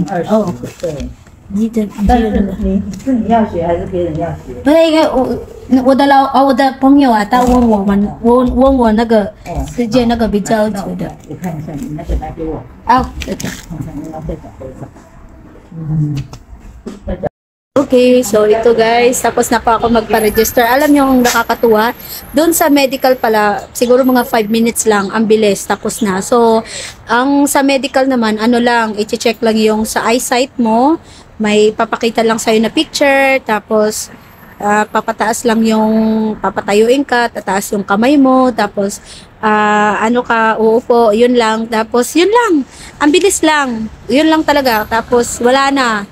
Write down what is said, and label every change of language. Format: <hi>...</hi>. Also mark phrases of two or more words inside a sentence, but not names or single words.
<zh>20。哦，对。但是你要学还是别人要学？不是，因为我的朋友他问我那个时间那个比较久的。我看一下，你那个拿给我。对的。看看你要再讲多少？</zh> <tl>Okay, so ito guys, tapos na pa ako magpa-register. Alam nyo yung nakakatuwa, doon sa medical pala, siguro mga 5 minutes lang, ang bilis, tapos na. So, ang sa medical naman, ano lang, i-check lang yung sa eyesight mo, may papakita lang sa'yo na picture, tapos papataas lang yung, papatayuin ka, tataas yung kamay mo, tapos uupo, yun lang, tapos yun lang, ang bilis lang, yun lang talaga, tapos wala na.</tl>